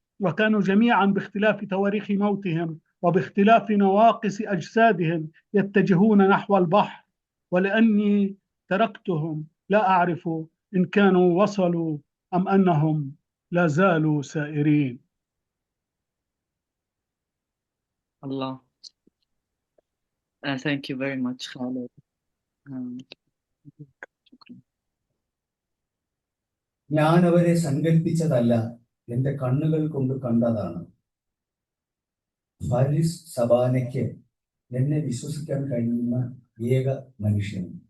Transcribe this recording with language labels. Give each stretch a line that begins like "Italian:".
Arabic: وكانوا جميعا باختلاف تواريخ موتهم وباختلاف نواقص أجسادهم يتجهون نحو البحر. ولأني تركتهم لا أعرف إن كانوا وصلوا أم أنهم لا زالوا سائرين. Allah.
English: Thank you very much, Khaled.
Arabic: شكرا.
Malayalam: ഞാൻ അവരെ സങ്കല്പിച്ചതല്ല, എന്റെ കണ്ണുകൾ കൊണ്ട് കണ്ടതാണ്. ഫാരിസ് സബാനയ്ക്ക് എന്നെ വിശ്വസിക്കാൻ കഴിയുന്ന ഏക മനുഷ്യൻ.